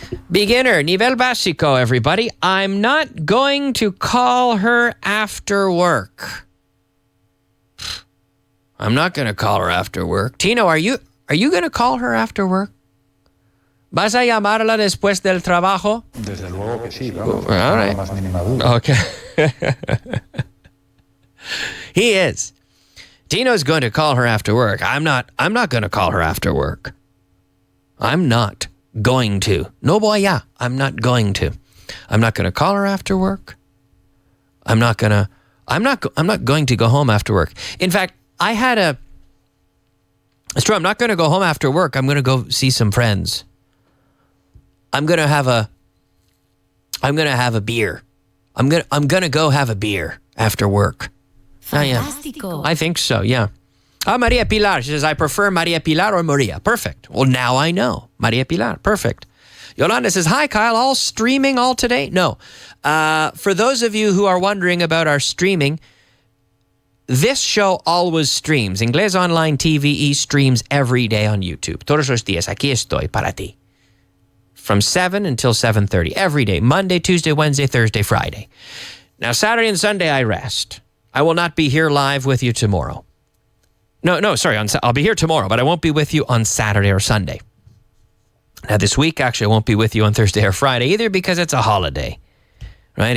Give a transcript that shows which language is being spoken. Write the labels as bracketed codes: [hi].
[en] Beginner, nivel básico, everybody. I'm not going to call her after work. I'm not going to call her after work. Tino, are you going to call her after work? [es] ¿Vas a llamarla después del trabajo? Desde luego que sí, vamos. [en] All right. [es] No más mínima duda. [en] Okay. He is. Tino's going to call her after work. I'm not going to call her after work. I'm not going to. No, boy, yeah. I'm not going to. I'm not going to call her after work. I'm not going to go home after work. In fact, it's true, I'm not going to go home after work. I'm going to go see some friends. I'm going to have a beer. I'm going to go have a beer after work. [es] Fantástico. [en] I think so, yeah. Maria Pilar, she says, I prefer Maria Pilar or Maria. Perfect. Well, now I know. Maria Pilar, perfect. Yolanda says, hi, Kyle, all streaming all today? No. For those of you who are wondering about our streaming, this show always streams. Inglés Online TVE streams every day on YouTube. [es] Todos los días, aquí estoy para ti. [en] From 7 until 7:30, every day. Monday, Tuesday, Wednesday, Thursday, Friday. Now, Saturday and Sunday, I rest. I will not be here live with you tomorrow. No, sorry. I'll be here tomorrow, but I won't be with you on Saturday or Sunday. Now, this week, actually, I won't be with you on Thursday or Friday either because it's a holiday, right?